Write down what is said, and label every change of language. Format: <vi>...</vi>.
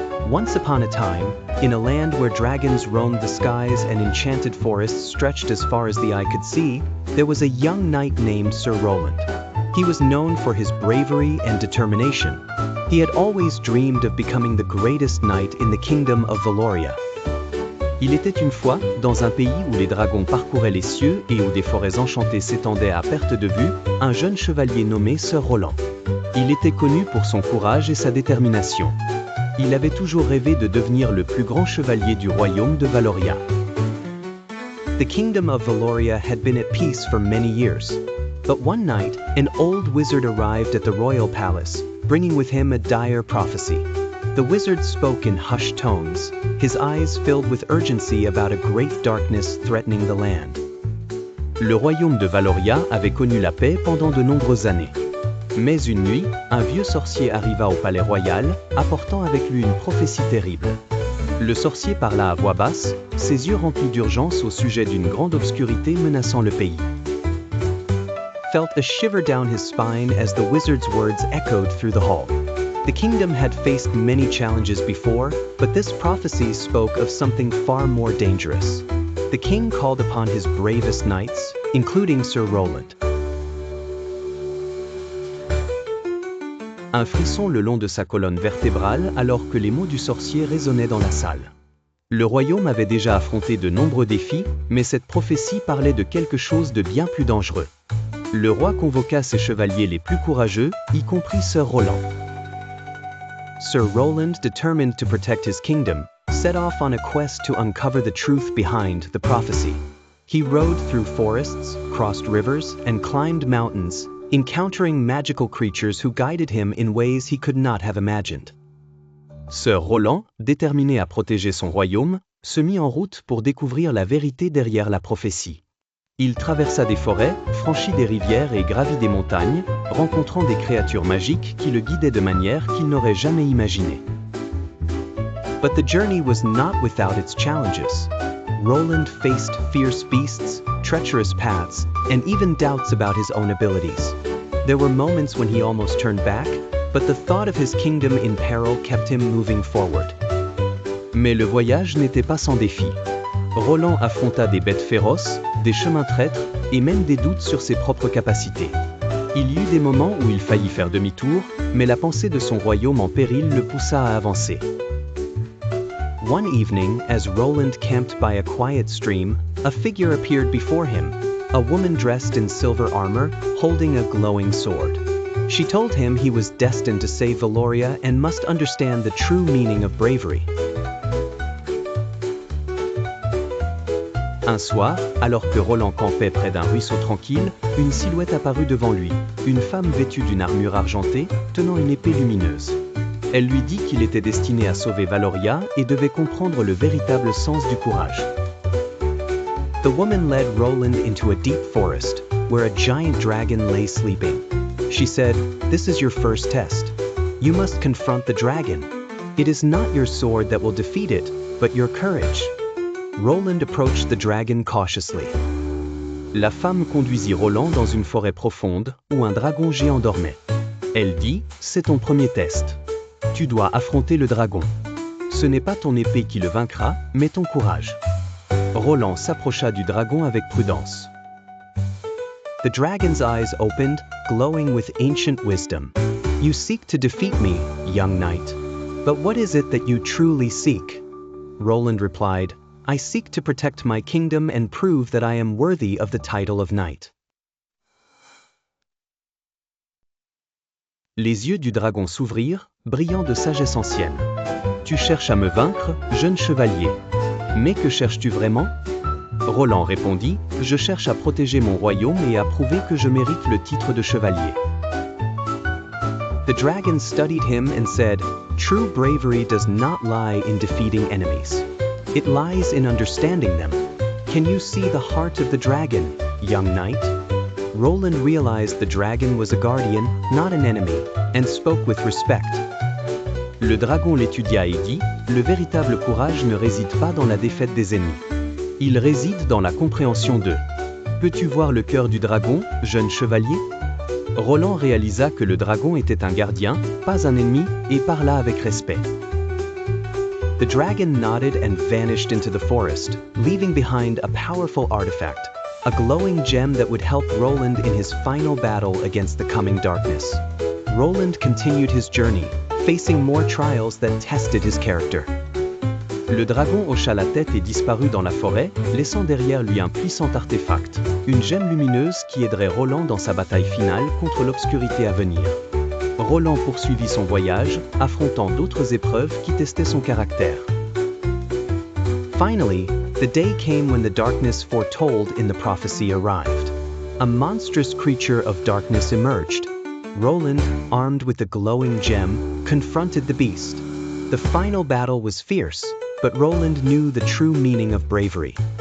<en>Once upon a time, in a land where dragons roamed the skies and enchanted forests stretched as far as the eye could see, there was a young knight named Sir Roland. He was known for his bravery and determination. He had always dreamed of becoming the greatest knight in the kingdom of Valoria.</en> <fr>Il était une fois, dans un pays où les dragons parcouraient les cieux et où des forêts enchantées s'étendaient à perte de vue, un jeune chevalier nommé Sir Roland. Il était connu pour son courage et sa détermination. Il avait toujours rêvé de devenir le plus grand chevalier du royaume de Valoria.</fr> <en>The kingdom of Valoria had been at peace for many years. But one night, an old wizard arrived at the royal palace, bringing with him a dire prophecy. The wizard spoke in hushed tones, his eyes filled with urgency about a great darkness threatening the land.</en> <fr>Le royaume de Valoria avait connu la paix pendant de nombreuses années. Mais une nuit, un vieux sorcier arriva au palais royal, apportant avec lui une prophétie terrible. Le sorcier parla à voix basse, ses yeux remplis d'urgence au sujet d'une grande obscurité menaçant le pays.</fr> <en>Felt a shiver down his spine as the wizard's words echoed through the hall. The kingdom had faced many challenges before, but this prophecy spoke of something far more dangerous. The king called upon his bravest knights, including Sir Roland.</en> <fr>Un frisson le long de sa colonne vertébrale alors que les mots du sorcier résonnaient dans la salle. Le royaume avait déjà affronté de nombreux défis, mais cette prophétie parlait de quelque chose de bien plus dangereux. Le roi convoqua ses chevaliers les plus courageux, y compris Sir Roland.</fr> <en>Sir Roland, determined to protect his kingdom, set off on a quest to uncover the truth behind the prophecy. He rode through forests, crossed rivers, and climbed mountains, encountering magical creatures who guided him in ways he could not have imagined.</en> <fr>Sir Roland, déterminé à protéger son royaume, se mit en route pour découvrir la vérité derrière la prophétie. Il traversa des forêts, franchit des rivières et gravit des montagnes, rencontrant des créatures magiques qui le guidaient de manière qu'il n'aurait jamais imaginée.</fr> <en>But the journey was not without its challenges. Roland faced fierce beasts, treacherous paths, and even doubts about his own abilities. There were moments when he almost turned back, but the thought of his kingdom in peril kept him moving forward.</en> <fr>Mais le voyage n'était pas sans défis. Roland affronta des bêtes féroces, des chemins traîtres, et même des doutes sur ses propres capacités. Il y eut des moments où il faillit faire demi-tour, mais la pensée de son royaume en péril le poussa à avancer.</fr> <en>One evening, as Roland camped by a quiet stream, a figure appeared before him, a woman dressed in silver armor, holding a glowing sword. She told him he was destined to save Valoria and must understand the true meaning of bravery.</en> <fr>Un soir, alors que Roland campait près d'un ruisseau tranquille, une silhouette apparut devant lui, une femme vêtue d'une armure argentée, tenant une épée lumineuse. Elle lui dit qu'il était destiné à sauver Valoria et devait comprendre le véritable sens du courage.</fr> <en>The woman led Roland into a deep forest, where a giant dragon lay sleeping. She said, "This is your first test. You must confront the dragon. It is not your sword that will defeat it, but your courage." Roland approached the dragon cautiously.</en> <fr>La femme conduisit Roland dans une forêt profonde, où un dragon géant dormait. Elle dit, « C'est ton premier test. Tu dois affronter le dragon. Ce n'est pas ton épée qui le vaincra, mais ton courage. » Roland s'approcha du dragon avec prudence.</fr> <en>The dragon's eyes opened, glowing with ancient wisdom. "You seek to defeat me, young knight. But what is it that you truly seek?" Roland replied, "I seek to protect my kingdom and prove that I am worthy of the title of knight."</en> <fr>Les yeux du dragon s'ouvrirent, brillant de sagesse ancienne. « Tu cherches à me vaincre, jeune chevalier. Mais que cherches-tu vraiment ?» Roland répondit, « Je cherche à protéger mon royaume et à prouver que je mérite le titre de chevalier. »</fr> <en>The dragon studied him and said, "True bravery does not lie in defeating enemies. It lies in understanding them. Can you see the heart of the dragon, young knight?" Roland realized the dragon was a guardian, not an enemy, and spoke with respect.</en> <fr>Le dragon l'étudia et dit, « Le véritable courage ne réside pas dans la défaite des ennemis. Il réside dans la compréhension d'eux. Peux-tu voir le cœur du dragon, jeune chevalier ?» Roland réalisa que le dragon était un gardien, pas un ennemi, et parla avec respect.</fr> <en>The dragon nodded and vanished into the forest, leaving behind a powerful artifact, a glowing gem that would help Roland in his final battle against the coming darkness. Roland continued his journey, facing more trials that tested his character.</en> <fr>Le dragon hocha la tête et disparut dans la forêt, laissant derrière lui un puissant artefact, une gemme lumineuse qui aiderait Roland dans sa bataille finale contre l'obscurité à venir. Roland poursuivit son voyage, affrontant d'autres épreuves qui testaient son caractère.</fr> <en>Finally, the day came when the darkness foretold in the prophecy arrived. A monstrous creature of darkness emerged. Roland, armed with the glowing gem, confronted the beast. The final battle was fierce, but Roland knew the true meaning of bravery.</en>